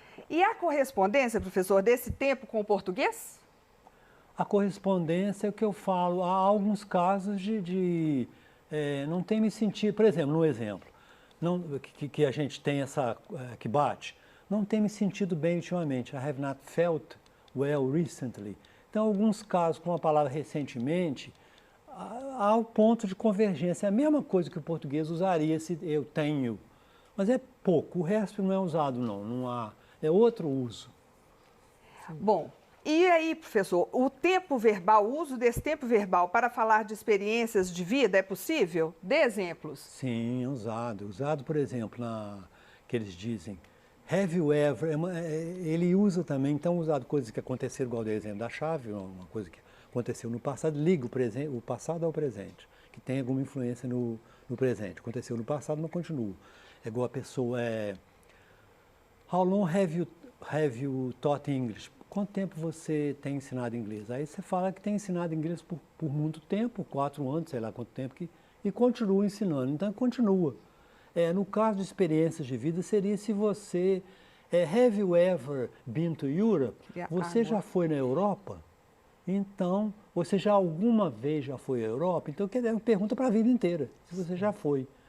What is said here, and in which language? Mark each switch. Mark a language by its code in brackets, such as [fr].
[pt] E a correspondência, professor, desse tempo com o português? A correspondência é o que eu falo. Há alguns casos de não tem me sentido, por exemplo, no exemplo, que a gente tem que bate, não tem me sentido bem ultimamente. [en] I have not felt well recently. [pt] Então, alguns casos com a palavra recentemente, há o ponto de convergência. É a mesma coisa que o português usaria se eu tenho. Mas é pouco, o resto não é usado não há, é outro uso. Bom, e aí, professor, o uso desse tempo verbal para falar de experiências de vida é possível? Dê exemplos. Sim, é usado, por exemplo, que eles dizem, [en] have you ever, [pt] ele usa também, então usado coisas que aconteceram, igual o exemplo da chave, uma coisa que aconteceu no passado, liga o passado ao presente, que tem alguma influência no presente. Aconteceu no passado, não continua. É igual a pessoa [en] How long have you have you taught English? [pt] Quanto tempo você tem ensinado inglês? Aí você fala que tem ensinado inglês por muito tempo, 4 anos, sei lá quanto tempo, e continua ensinando. Então, continua. No caso de experiências de vida, seria se você... [en] have you ever been to Europe? [pt] Você já foi na Europa? Então, você já alguma vez já foi à Europa? Então, é uma pergunta para a vida inteira, se você já foi.